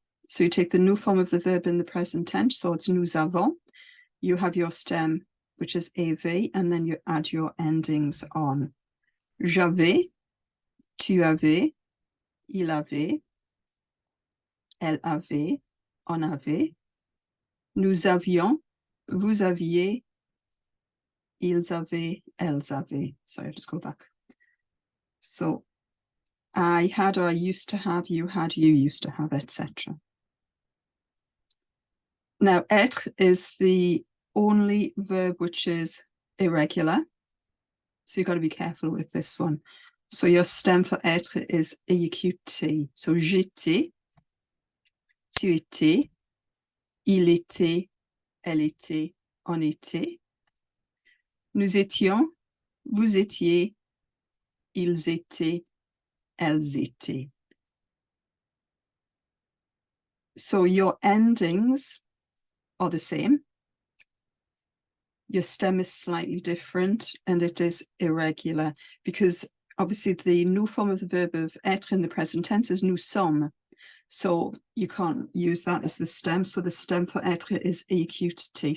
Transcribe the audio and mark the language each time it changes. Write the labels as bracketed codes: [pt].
[en] So you take the nous form of the verb in the present tense. So it's [fr] nous avons. [en] You have your stem, which is AV, and then you add your endings on. [fr] J'avais, tu avais, il avait, elle avait, on avait. Nous avions, vous aviez, ils avaient, elles avaient. [en] Sorry, I'll just go back. So I had or I used to have, you had, you used to have, etc. Now, être is the only verb which is irregular. So you've got to be careful with this one. So your stem for être is EQT. [fr] So j'étais, tu étais, il était, elle était, on était. Nous étions, vous étiez, ils étaient, elles étaient. [en] So your endings are the same. Your stem is slightly different and it is irregular because obviously the new form of the verb of être in the present tense is [fr] nous sommes. [en] So you can't use that as the stem. So the stem for être is EQT.